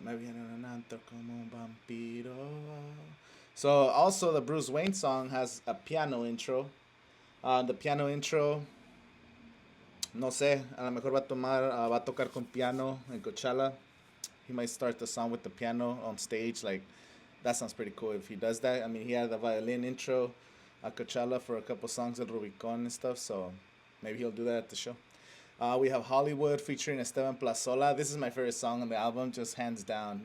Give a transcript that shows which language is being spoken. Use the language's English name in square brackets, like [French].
[Spanish] Me vieron en el antro como vampiro. [English] So also the Bruce Wayne song has a piano intro. The piano intro, [Spanish] no sé, a lo mejor va a tocar con piano en Coachella. [English] He might start the song with the piano on stage. Like, that sounds pretty cool if he does that. I mean, he had the violin intro at Coachella for a couple songs at Rubicon and stuff, so maybe he'll do that at the show. We have Hollywood featuring Esteban Plazola. This is my favorite song on the album, just hands down.